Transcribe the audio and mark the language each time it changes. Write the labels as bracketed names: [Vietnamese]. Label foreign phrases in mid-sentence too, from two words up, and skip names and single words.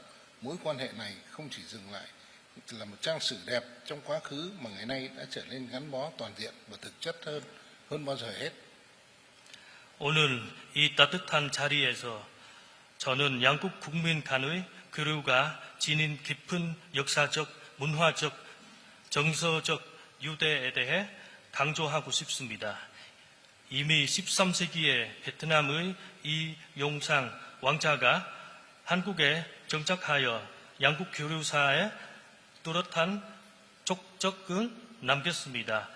[Vietnamese] Mối quan hệ này không chỉ dừng lại là một trang sử đẹp trong quá khứ mà ngày nay đã trở nên gắn bó toàn diện và thực chất hơn bao giờ hết. [Korean] 오늘 이 따뜻한 자리에서 저는 양국 국민 간의 교류가 지닌 깊은 역사적, 문화적, 정서적 유대에 대해 강조하고 싶습니다. 이미 13세기에 베트남의 이용상 왕자가 한국에 정착하여 양국 교류사에 뚜렷한 족적을 남겼습니다.